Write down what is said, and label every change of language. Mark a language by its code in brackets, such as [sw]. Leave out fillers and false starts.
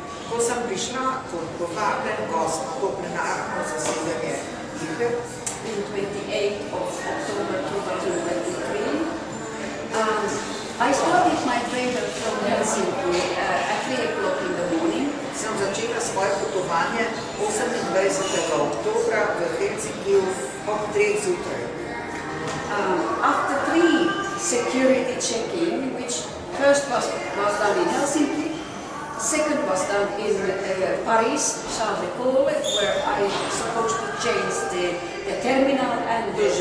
[sl] ko sem prišla kot povabljen gost na to plenarno zasedanje IHRE [en] in 28th of October 2023, I started my travel from Helsinki at 3 o'clock in the morning. [sl] Sem začela svoje potovanje 28. oktobra v Helsinkiju ob 3 zjutraj. [en] After 3 security checking, which first was done in Helsinki, second was done in Paris, Charles de Gaulle, where I was supposed to change the terminal and the